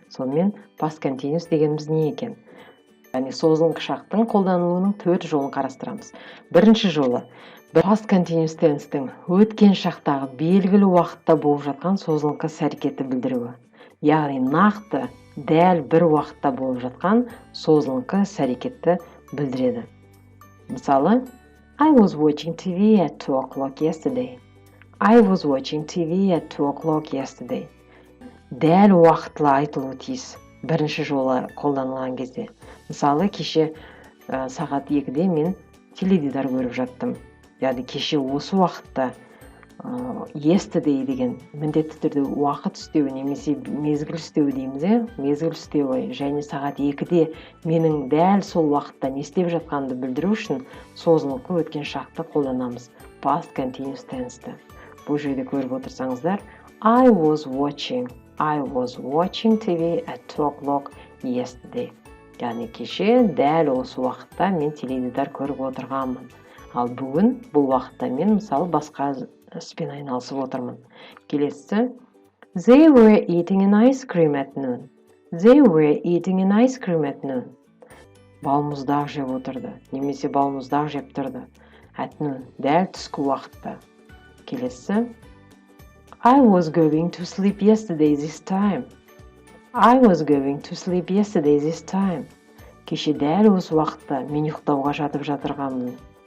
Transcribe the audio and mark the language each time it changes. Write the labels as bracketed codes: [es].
[kk] Сонымен past continuous дегеніміз не екен? Яғни созылыңқы шақтың қолданылуының 4 жолын қарастырамыз. Бірінші жолы past continuous tense-тің өткен шақтағы белгілі уақытта болып жатқан созылыңқы іс-әрекетті білдіруі. Яғни нақты дәл бір уақытта болып жатқан созылыңқы іс-әрекетті білдіреді. [en] Мысалы, I was watching TV at 2 o'clock yesterday. I was watching TV at 2 o'clock yesterday. [kk] Дәл уақытылы айтылуы тиіс. Бірінші жолы қолданылған кезде. Мысалы, кеше сағат 2-де мен теледидар көріп жаттым. Яғни кеше осы уақытта yesterday деген міндетті түрде уақыт үстеуі немесе мезгіл үстеуі дейміз, мезгіл үстеуі және сағат 2-де менің дәл сол уақытта не істеп жатқанымды білдіру үшін созылыңқы өткен шақты қолданамыз. [en] Past continuous tense-ті. [kk] Бұл жерде көріп отырсаңыздар, I was watching TV at 2 o'clock yesterday. Яғни кеше дәл осы уақытта мен теледидар көріп отырғанмын. Ал бүгін бұл уақытта мен мысалы басқа іспен айналысып отырмын. Келесі, [en] They were eating an ice cream at noon. They were eating an ice cream at noon. [kk] Балмұздақ жеп отырды, немесе балмұздақ жеп тұрды. [en] At noon, [kk] дәл түскі уақытта. Келесі, [en] I was going to sleep yesterday this time. I was going to sleep yesterday this time. [kk] Кеше дәл осы уақытта мен ұйықтауға жатып жатырғанмын.